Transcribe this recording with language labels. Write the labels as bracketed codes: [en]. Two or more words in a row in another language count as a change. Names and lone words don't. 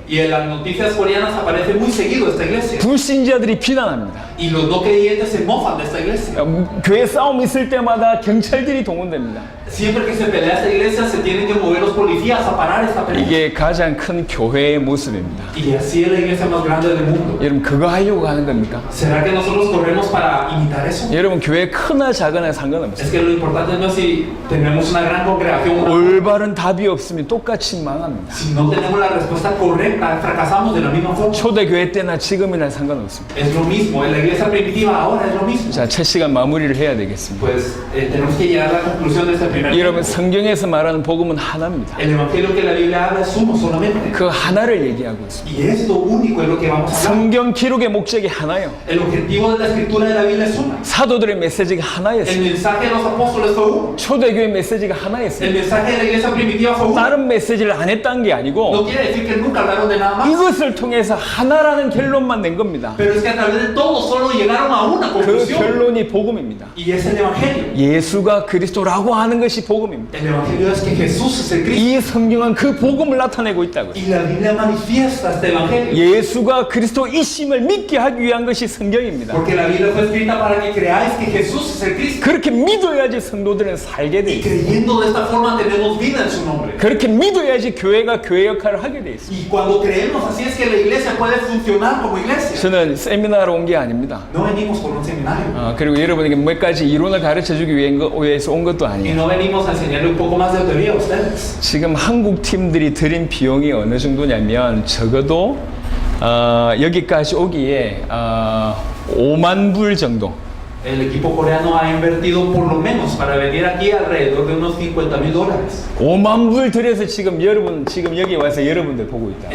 [es] Y en las noticias coreanas aparece muy seguido esta iglesia. [ko] 불신자들이 비난합니다. [es] Y los no creyentes se mofan de esta iglesia. [ko] 교회 싸움 있을 때마다 경찰들이 동원됩니다. [es] Siempre que se pelea esta iglesia se tienen que mover los policías a parar esta pelea. [ko] 이게 가장 큰 교회의 모습입니다. [es] Y así es la iglesia más grande del mundo. [ko] 여러분 그거 하려고 하는 겁니까? [es] ¿Será que nosotros corremos para imitar eso? [ko] 여러분 교회 크나 작으나 상관없어요. [es] Es que lo importante no es si tenemos una gran congregación o no. [ko] 올바른 답이 없으면 똑같이 망합니다. [es] Si no tenemos la respuesta correcta, fracasamos de la misma forma. [ko] 초대교회 때나 지금이나 상관없습니다. [es] Es lo mismo, en la iglesia primitiva ahora es lo mismo. [ko] 자, 첫 시간 마무리를 해야 되겠습니다. [es] Pues tenemos que llegar a la conclusión de este primer [ko] 여러분 [es] tiempo. [ko] 성경에서 말하는 복음은 하나입니다. [es] El evangelio que la Biblia habla es uno solamente. [ko] 그 하나를 얘기하고 있습니다. [es] Y esto único es lo que vamos a hablar. [ko] 성경 기록의 목적이 하나요. [es] El objetivo de la escritura de la Biblia es una. [ko] 사도들의 메시지가 [es] El [ko] 하나였어요. [es] mensaje de los apóstoles fue uno. [ko] 초대교회 메시지가 [es] El [ko] 하나였어요. [es] mensaje de la iglesia primitiva fue uno. [ko] 다른 메시지를 안 했다는 게 [es] No [ko] 아니고 [es] quiere decir que nunca hablaron de nada más. [ko] 이것을 통해서 하나라는 결론만 낸 겁니다. [es] Pero es que a través de todo solo llegaron a una [ko] 그 [es] conclusión. [ko] 결론이 복음입니다. [es] Y es el evangelio. [ko] 예수가 그리스도라고 하는 것이 복음입니다. [es] El evangelio es que Jesús es el Cristo. [ko] 이 성경은 그 복음을 나타내고 있다고요. [es] Y la Biblia manifiesta este evangelio. [ko] 예수가 그리스도이심을 믿게 하기 위한 것이 성경입니다. [es] Porque la Biblia fue escrita para que creáis que Jesús es el Cristo. [ko] 그렇게 믿어야지 성도들은 살게 돼 [es] Y [ko] 있어요. [es] creyendo de esta forma tenemos vida en su nombre. [ko] 그렇게 믿어야지 교회가 교회 역할을 하게 돼 있어요. [es] Y cuando creemos así es que la iglesia puede funcionar como iglesia. [ko] 저는 세미나로 온 게 아닙니다. [es] No venimos por un seminario. [ko] 그리고 여러분에게 몇 가지 이론을 가르쳐 주기 위해서 온 것도 [es] Y [ko] 아니에요. [es] no venimos a enseñarle un poco más de teoría a ustedes. [ko] 지금 한국 팀들이 들인 비용이 어느 정도냐면 적어도 여기까지 오기에 5만 불 정도. [es] El equipo coreano ha invertido por lo menos para venir aquí alrededor de unos $50,000. [ko] 5만 불 들여서 지금 여기 와서 여러분들 보고 있다.